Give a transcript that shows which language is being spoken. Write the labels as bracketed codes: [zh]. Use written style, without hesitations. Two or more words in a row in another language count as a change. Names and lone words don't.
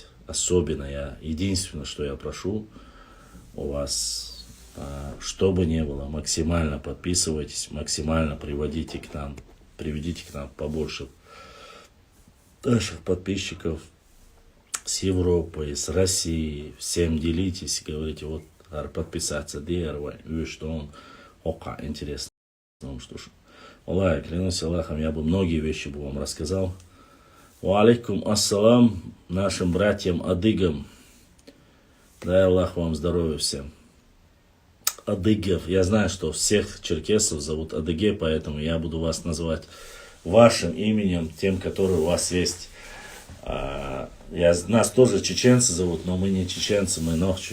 [ru] Особенно единственное, что я прошу у вас, что бы ни было, максимально подписывайтесь, максимально приведите к нам побольше наших подписчиков с Европы, с России. Всем делитесь, говорите, подписаться, что он интересно. Что ж, Аллах, клянусь Аллахом, я бы многие вещи вам рассказал. [ar] وعليكم السلام [ru] нашим братьям-адыгам. Дай Аллах вам здоровья всем. Адыгов. Я знаю, что всех черкесов зовут Адыге, поэтому я буду вас называть вашим именем, тем, который у вас есть. Нас тоже чеченцы зовут, но мы не чеченцы, мы нохчи.